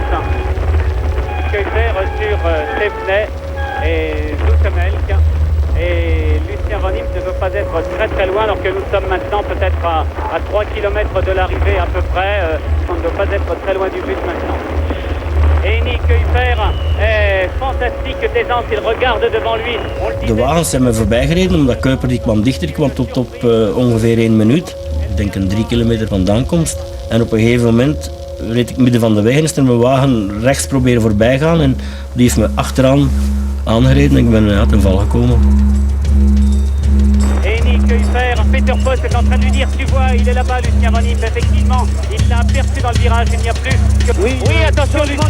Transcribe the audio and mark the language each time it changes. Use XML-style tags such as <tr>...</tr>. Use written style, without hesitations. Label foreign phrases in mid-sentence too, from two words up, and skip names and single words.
<fr>Kuiper sur Thévenet et Zoetemelk. Et Lucien Van Impe ne veut pas être très très loin, alors que nous sommes maintenant peut-être à 3 km de l'arrivée à peu près. On ne doit pas être très loin du but maintenant. Henri Kuiper est fantastique d'aisance, il regarde devant lui.</fr> <nl>De wagens zijn me voorbij gereden, omdat Kuiper die kwam dichter, die kwam tot op ongeveer 1 minuut. denk een 3 kilometer vandaan komt. En op een gegeven moment reed ik midden van de weg en is er mijn wagen rechts proberen voorbij gaan en die heeft me achteraan aangereden en ik ben ten val gekomen.</nl> <fr>Peter Post est en train de lui dire, tu vois, il est là-bas, Lucien Van Impe, effectivement, il l'a aperçu dans le virage, il n'y a plus que... Oui, attention, Lucien.</fr>